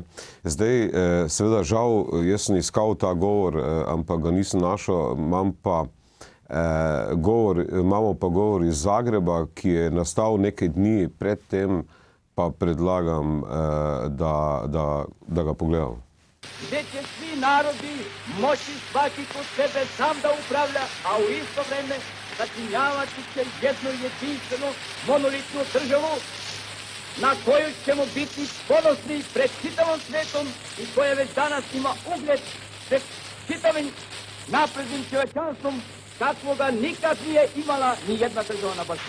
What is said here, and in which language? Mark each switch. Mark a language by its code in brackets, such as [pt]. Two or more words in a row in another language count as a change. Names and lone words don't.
[sl] Zdaj, seveda žal, jaz sem iskal ta govor, ampak ga nisem našel, imamo pa govor iz Zagreba, ki je nastal nekaj dni pred tem, pa predlagam, da ga pogledam. [sr] Gdje će svi narodi moći svaki kod sebe sam da upravlja, a u isto vreme sačinjavati će jednu jedinstvenu monolitnu državu na koju ćemo biti ponosni pred čitavom svetom i koja već danas ima ugled pred čitavim naprednim čovječanstvom kakvoga nikad nije imala ni jedna država na Balkanu.